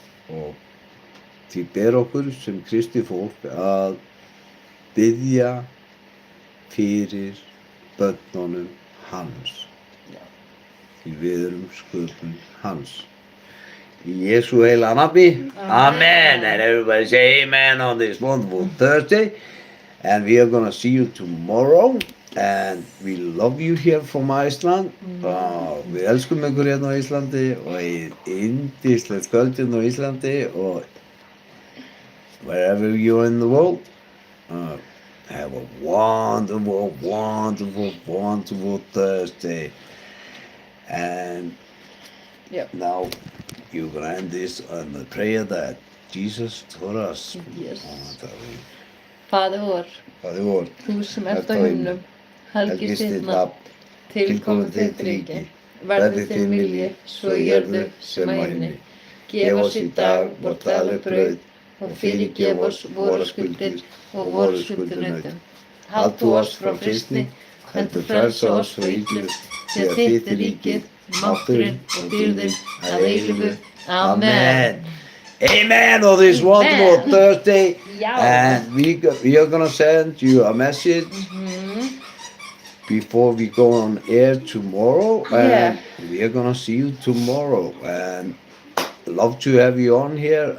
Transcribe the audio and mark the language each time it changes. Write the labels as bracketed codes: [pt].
[is] og því ber okkur sem kristið fólk að biðja fyrir börnunum hans því við erum sköpun hans. Í Jesú heila nafni. Amen. [en] And everybody say amen on this wonderful Thursday. And we are going to see you tomorrow. And we love you here from Iceland. [is] Við elskum ykkur hérna á Íslandi og yndislegt kvöld hérna á Íslandi og [en] wherever you're in the world, have a wonderful, wonderful, wonderful Thursday. And now you're going to end this on the prayer that Jesus taught us. Yes. [is] Faðir vor, þú sem ert á himnum, helgist þitt nafn, tilkomið þitt ríki, verði þinn vilji, svo í jörðu sem á himni. Gef oss í dag vort daglega brauð og fyrirgef oss vorar skuldir og vorar skuldunautum. Hald þú oss frá freistni, heldur frelsa oss frá illu, því að þitt er ríkið, mátturinn og dýrðin að eilífu. Amen. [en] Amen on this wonderful Thursday. Yeah. And we are going to send you a message before we go on air tomorrow. And we are going to see you tomorrow. And love to have you on here.